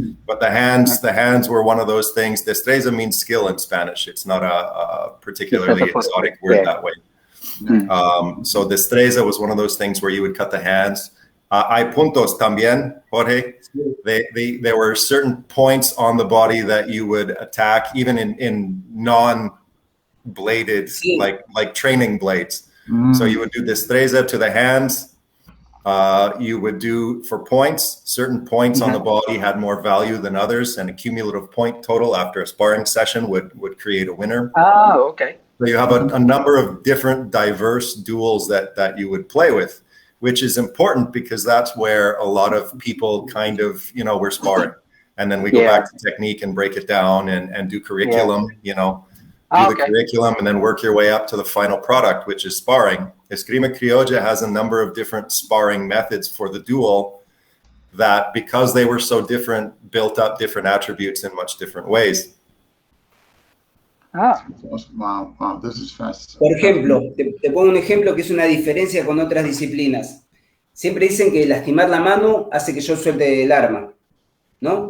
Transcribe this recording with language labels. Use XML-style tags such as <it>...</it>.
<en>But the hands were one of those things. Destreza means skill in Spanish. It's not a particularly exotic word that way. So destreza was one of those things where you would cut the hands.</en> <es>Hay puntos también, Jorge.</es> <en>There were certain points on the body that you would attack, even in non-bladed, like training blades. So you would do destreza to the hands. You would do for points, certain points on the body had more value than others, and a cumulative point total after a sparring session would create a winner. Oh, okay. So you have a number of different diverse duels that you would play with, which is important because that's where a lot of people kind of, we're sparring. And then we go back to technique and break it down and do curriculum, the curriculum and then work your way up to the final product, which is sparring. Esgrima Criolla has a number of different sparring methods for the duel that, because they were so different, built up different attributes in much different ways. Wow, this is fast.</en> <es>Por ejemplo, te pongo un ejemplo que es una diferencia con otras disciplinas. Siempre dicen que lastimar la mano hace que yo suelte el arma, ¿no?</es>